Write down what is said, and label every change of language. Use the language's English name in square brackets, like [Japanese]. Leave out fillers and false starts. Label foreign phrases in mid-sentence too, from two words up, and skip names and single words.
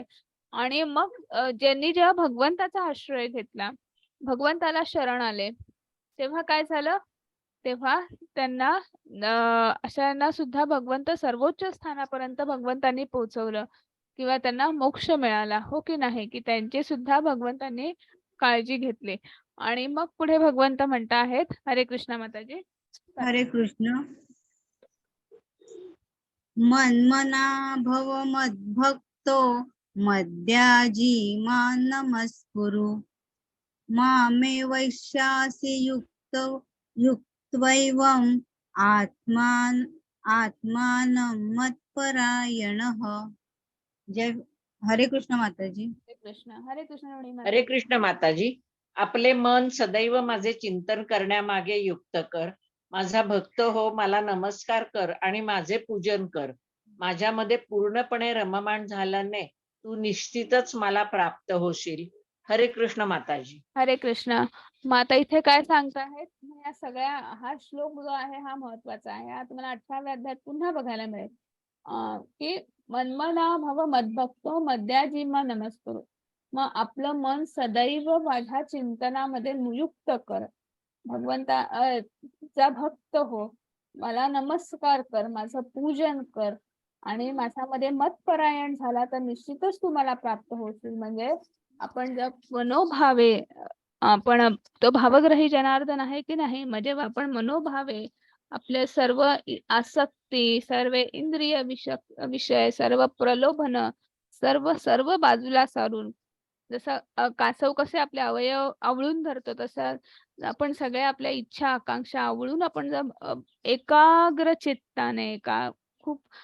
[Marathi] आणि मग ज्यांनी जेव्हा भगवंताचा आश्रय घेतला, भगवंताला शरण आले, तेव्हा काय झालं, तेव्हा त्यांना अशांना सुद्धा भगवंत सर्वोच्च स्थानापर्यंत भगवंतांनी पोहोचवलं किंवा त्यांना मोक्ष मिळाला, हो की नाही, की त्यांची सुद्धा भगवंतांनी काळजी घेतली. आणि मग पुढे भगवंत म्हणता आहेत, हरे कृष्ण माताजी. हरे कृष्ण. [Sanskrit] मन्मना भव मद्भक्तो मद्याजी मां नमस्कुरु मामे वैश्यासि युक्त्वैवम् आत्मानं मत्परायणः. [Marathi] जय हरे कृष्ण माताजी. हरे कृष्ण. हरे कृष्ण हरे माताजी. कृष्ण माताजी. आपले मन सदैव माझे चिंतन करण्यामागे युक्त कर. माझा भक्त हो, मला नमस्कार कर आणि माझे पूजन कर. माझ्यामध्ये पूर्णपणे रममाण झाल्याने तू निश्चितच मला प्राप्त होशील. हरे कृष्ण माताजी. हरे कृष्ण. माता इथे काय सांगता आहेत, या सगळ्या हा श्लोक जो आहे हा महत्वाचा आहे. हा तुम्हाला 18व्या अध्यायात पुन्हा बघायला मिळेल की [Sanskrit] मन्मना भव मद्भक्तो मद्याजी मा नमस्कुरु. [Marathi] मग आपलं मन सदैव माझ्या चिंतनामध्ये नियुक्त कर. भगवंता चा भक्त हो, मला नमस्कार कर, माझं पूजन कर आणि माझ्यामध्ये मतपरायण झाला तर निश्चितच तुम्हाला प्राप्त होतील. म्हणजे आपण जर मनोभावे आपण तो भावग्रही जनार्दन आहे की नाही, म्हणजे आपण मनोभावे आपले सर्व आसक्ती, सर्व इंद्रिय विषय, सर्व प्रलोभन सर्व बाजूला सारून, जसं कासव कसे आपले अवयव आवळून धरतो, तसं आपण सगळ्या आपल्या इच्छा आकांक्षा आवळून आपण जर एकाग्र चित्ताने खूप